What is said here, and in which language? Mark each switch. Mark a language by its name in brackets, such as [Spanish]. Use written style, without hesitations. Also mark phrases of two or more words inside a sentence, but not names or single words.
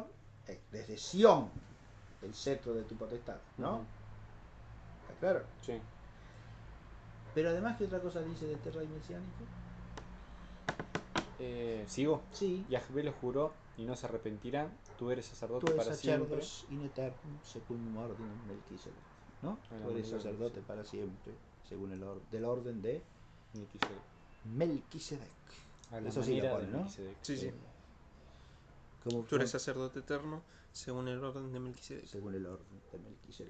[Spanish] Desde Sión, el cetro de tu potestad, ¿no? ¿Está claro? Sí. Pero además, ¿qué otra cosa dice de este rey mesiánico? ¿Sigo? Sí. Yahvé lo juró y no se arrepentirá. Tú eres sacerdote Tú eres para siempre. [Latin] sacerdos in eternum secundum ordinem Melquisedec, ¿no? [Spanish] Tú eres sacerdote para siempre, según del orden de Melquisedec. Eso sí lo pone, ¿no? Sí, sí. Tú eres sacerdote eterno según el orden de Melquisedec. Según el orden de Melquisedec.